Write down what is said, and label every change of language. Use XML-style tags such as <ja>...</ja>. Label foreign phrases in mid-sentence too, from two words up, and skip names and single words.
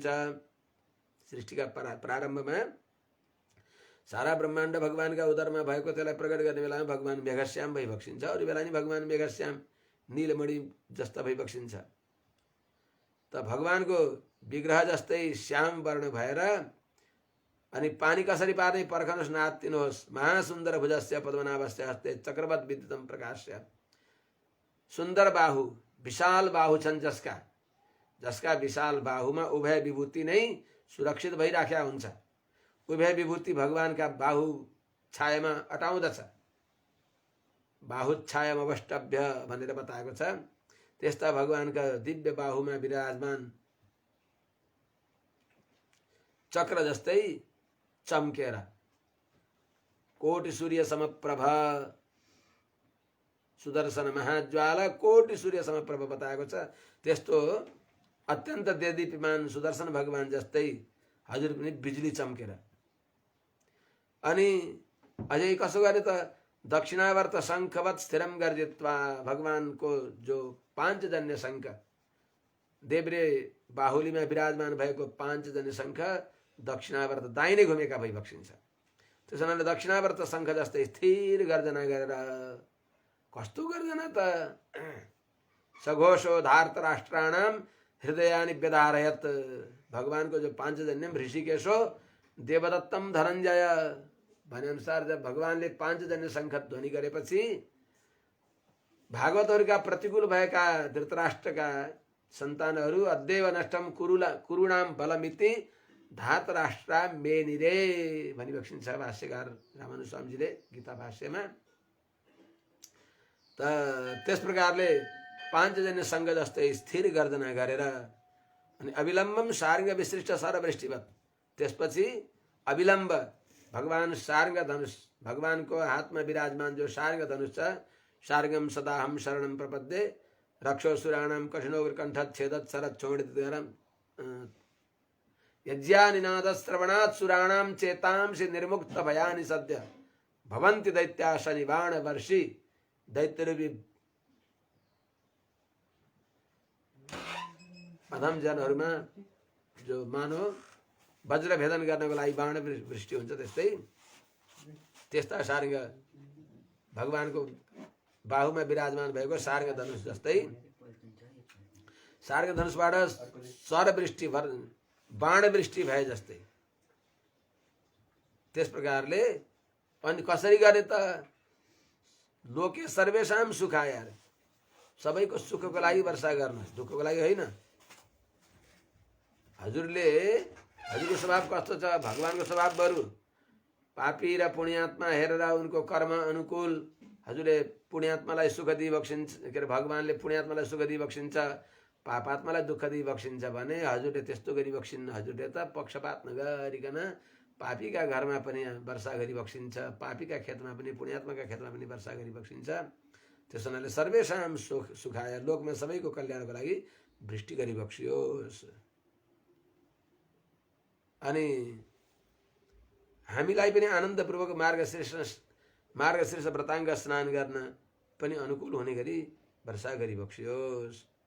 <ne>सृष्टिका प्रारम्भमा सारा ब्रह्माण्ड भगवानका उदरमा भएको, त्यसलाई प्रकट गर्ने बेलामा भगवान मेघश्याम भइबक्सिन्छ। अरू बेला नि भगवान मेघश्याम नीलमणि जस्ता भइबक्सिन्छ। त भगवानको विग्रह जस्तै श्याम वर्ण भएर, अनि पानी कसरी पार्ने पर्खनुहोस्, नात्तिनुहोस्।</ne> <sa>महासुन्दर भुजस्य पद्मनाभस्य हस्ते चक्रवत् विद्युतं प्रकाश्य,</sa> <ne>सुन्दर बाहु, विशाल बाहु छन् जसका, जसका विशाल बाहुमा उभय विभूति नै सुरक्षित भइराख्या हुन्छ। उभय विभूति भगवानका बाहु छायामा अटाउँदछ। बाहु छायामा अवष्टभ्य भनेर बताएको छ। त्यस्ता भगवानका दिव्य बाहुमा विराजमान चक्र जस्तै चम्केर</ne> <sa>कोटि सूर्य समप्रभ, सुदर्शन महाज्वाला कोटि सूर्य समप्रभ</sa> <ne>बताएको छ। त्यस्तो अत्यन्त देदीप्यमान सुदर्शन भगवान जस्तै हजुर पनि बिजुली चम्केर, अनि अझै कसो गरे त?</ne> <sa>दक्षिणावर्त शंखवत् स्थिरम गर्जित्वा,</sa> <ne>भगवानको जो पांचजन्य शंख, देब्रे बाहुलीमा विराजमान भएको पांचजन्य शंख दक्षिणावर्त दाहिने घुमेका भइबक्सिन्छ। त्यसो हुनाले दक्षिणावर्त शंख जस्तै स्थिर गर्जना गरेर, कस्तो गर्जना त?</ne> <sa>सघोषो धार्तराष्ट्राणाम हृदयानि व्यधारयत्,</sa> <ne>भगवानको जो</ne> <sa>पांचजन्यम ऋषिकेशो देवदत्तम धनञ्जय</sa> <ne>भने अनुसार जब भगवानले पांचजन्य शंख ध्वनि गरेपछि भागवतहरूका प्रतिकूल भएका धृतराष्ट्रका सन्तानहरू</ne> <sa>अद्यैव नष्टम कुरुणाम बलमिति धातराष्ट्रा मेनिरे</sa> <ne>भनिबक्सिन्छ भाष्यकार रामानुज स्वामीजीले गीता भाष्यमा। त त्यस प्रकारले पांचजन्य शंख जस्तै स्थिर गर्जना गरेर, अनि</ne> <sa>अविलम्बम शार्ङ्ग विसृष्ट सरवृष्टिवत्,</sa> <ne>त्यसपछि अविलम्ब भगवान शार्ङ्ग धनुष, भगवानको हातमा विराजमान जो शार्ङ्ग धनुष छ,</ne> <sa>शार्ङ्गम सदाहम शरणं प्रपद्ये रक्षोसुराणां कठिनोग्रकण्ठत् छेदत् शरत् चोडितरं यज्ञानिनादश्रवणात् सुराणां चेतांसि निर्मुक्त भयानि सद्य भवन्ति दैत्या शनिबाण वर्षि, दैत्यरूपी</sa> <ne>अधम जनहरूमा जो मानव वज्र भेदन गर्नको लागि बाण वृष्टि हुन्छ, त्यस्ता शार्ङ्ग भगवानको बाहुमा विराजमान भएको शार्ङ्ग धनुष जस्तै, शार्ङ्ग धनुषबाट स्वरवृष्टि बाण वृष्टि भए जस्तै, त्यस प्रकारले। अनि कसरी गर्ने त?</ne> <sa>लोके सर्वेषां सुखाय,</sa> <ne>सबैको सुखको लागि वर्षा गर्नुहोस्, दुःखको लागि होइन। हजुरको स्वभाव कस्तो छ? भगवानको स्वभाव बरु पापी र पुण्यात्मा हेरेर उनको कर्म अनुकूल हजुरले पुण्यात्मालाई सुख दिइबक्सिन्छ, के अरे भगवानले पुण्यात्मालाई सुख दिइबक्सिन्छ, पापात्मालाई दुःख दिइबक्सिन्छ भने हजुरले त्यस्तो गरिबक्सिन्न। हजुरले त पक्षपात नगरिकन पापीका घरमा पनि वर्षा गरिबक्सिन्छ, पापीका खेतमा पनि पुण्यात्माका खेतमा पनि वर्षा गरिबक्सिन्छ। त्यसो हुनाले</ne> <sa>सर्वेषां सुखाय,</sa> <ne>लोकमा सबैको कल्याणको लागि वृष्टि गरिबक्सियोस्। अनि हामीलाई पनि आनन्दपूर्वक मार्गशीर्ष व्रताङ्ग स्नान गर्न पनि अनुकूल हुने गरी वर्षा गरिबक्सियोस्।</ne>